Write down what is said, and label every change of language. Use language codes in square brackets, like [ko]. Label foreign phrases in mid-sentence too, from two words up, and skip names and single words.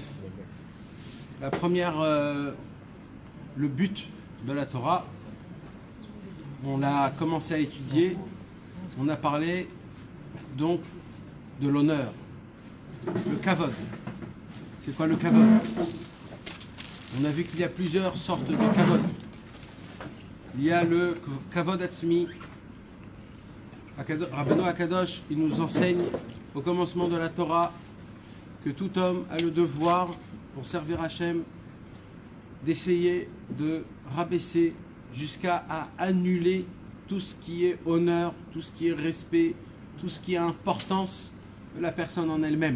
[fr] La première, le but de la Torah, on l'a commencé à étudier. On a parlé donc de l'honneur, le kavod. C'est quoi le kavod? On a vu qu'il y a plusieurs sortes de kavod. [he] Il y a le כבוד עצמי. [fr] Rabbeinu Akadosh, il nous enseigne au commencement de la Torah que tout homme a le devoir, pour servir Hachem, d'essayer de rabaisser jusqu'à annuler tout ce qui est honneur, tout ce qui est respect, tout ce qui est importance de la personne en elle-même.